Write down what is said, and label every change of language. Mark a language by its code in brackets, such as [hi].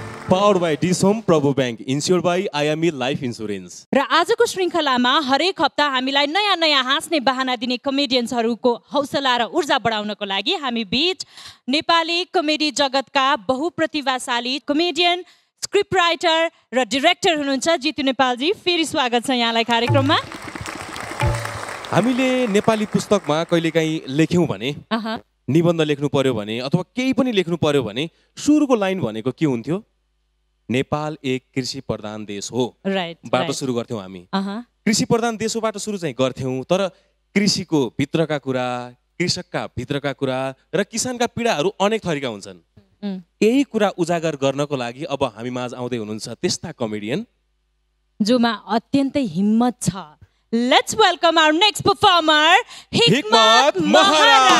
[en] Powered by Dish Home Prabhu bank, insured by IME life insurance. [ne] र आजको श्रृङ्खलामा हरेक हप्ता हामीलाई नयाँ नयाँ हाँस्ने बहाना दिने कमेडियन्सहरूको हौसला र ऊर्जा बढाउनको लागि हामी बीच नेपाली कमेडी जगतका बहुप्रतिभाशाली कमेडियन, स्क्रिप्ट राइटर र डिरेक्टर हुनुहुन्छ जितु नेपालजी। फेरि स्वागत छ यहाँलाई कार्यक्रममा। हामीले नेपाली पुस्तकमा कहिलेकाहीँ लेख्यौँ भने, निबन्ध लेख्नु पर्यो भने अथवा केही पनि लेख्नु पर्यो भने सुरुको लाइन भनेको के हुन्थ्यो? नेपाल एक कृषि प्रधान देश हो बाट सुरु गर्थ्यौँ हामी। कृषि प्रधान देश होबाट सुरु चाहिँ गर्थ्यौँ, तर कृषिको भित्रका कुरा, कृषकका भित्रका कुरा र किसानका पीडाहरू अनेक थरीका हुन्छन्। यही कुरा उजागर गर्नको लागि अब हामी माझ आउँदै हुनुहुन्छ त्यस्ता कमेडियन जोमा अत्यन्तै हिम्मत छ। [en] Let's welcome our next performer, Hikmat Mahara.